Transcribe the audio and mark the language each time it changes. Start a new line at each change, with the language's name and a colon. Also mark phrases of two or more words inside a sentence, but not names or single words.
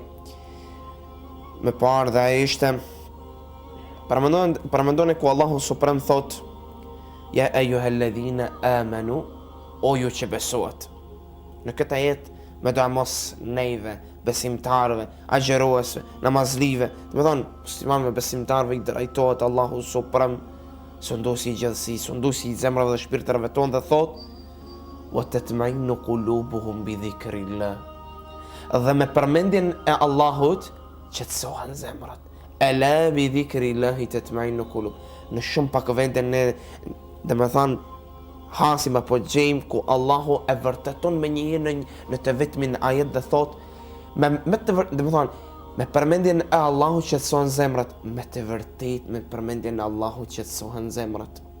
Albanian: Më parë dhe ai ishte paramendoni ku Allahu Suprem thot:
Arabic: "يا أيها الذين آمنوا",
Albanian: o ju që besuat. Në këtë ajet me do mos neve, besimtarëve, agjeruesve, namazlive, do të thonë muslimanëve besimtarëve i drejtohet Allahu Suprem, sunduesi i gjithësisë, sunduesi i zemrave dhe shpirtërave tonë, dhe thot:
Arabic: "وتطمئن قلوبهم بذكر الله."
Albanian: Dhe me përmendjen e Allahut qetësohen zemrat.
Arabic: ألا بذكر الله تطمئن القلوب.
Albanian: Në shumë pak vende ne domethënë hasim apo gjejmë ku Allahu e vërteton me njëherë në të vetmin ajet dhe thot domethënë me përmendjen e Allahut qetësohen zemrat, me të vërtetë me përmendjen e Allahut qetësohen zemrat.